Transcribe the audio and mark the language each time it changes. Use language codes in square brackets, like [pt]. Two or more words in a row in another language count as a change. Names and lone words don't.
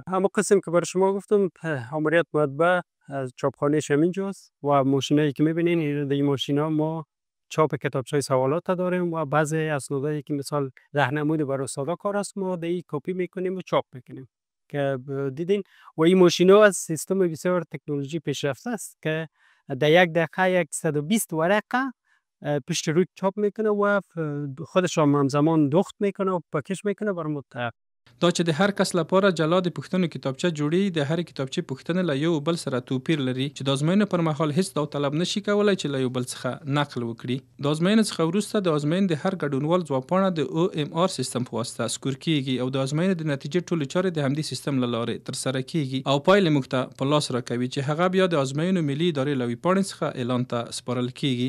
[fa] همون قسم که برای شما گفتم آمریت مطبع از چاپخانه‌ش همینجاست و ماشینایی که میبینین این ماشینا ما چاپ کتابچه سوالات داریم و بعضی اسنادایی که مثال راهنمایی برای استادا کار است ما دی کپی میکنیم و چاپ میکنیم که دیدین. و این ماشینا از سیستم بسیار تکنولوژی پیشرفته است که در یک دقیقه 120 ورقه پشت روی چاپ میکنه و خودش هم همزمان دخت میکنه و پاکش میکنه برای متحق. [ps] دا چې د هر کس لپاره جلا د پوښتنو کتابچه جوړي، د هر کتابچې پوښتنه له یو بل سره توپیر لري چې د ازموینې پر مهال هیڅ داوطلب نشي کولای چې له یو بل څخه نقل وکړي. د ازموینې څخه وروسته د ازموینې د هر ګډونوال ځوابپاڼه د OMR سیستم په واسطه سکور کیږي او د ازموینې د نتیجې ټولې چارې د همدې سیستم له لارې ترسره کیږي او پایلې موږ ته په لاس راکوي چې هغه بیا د ازموینې ملي ادارې له ویبپاڼې څخه اعلان ته سپارل کیږي.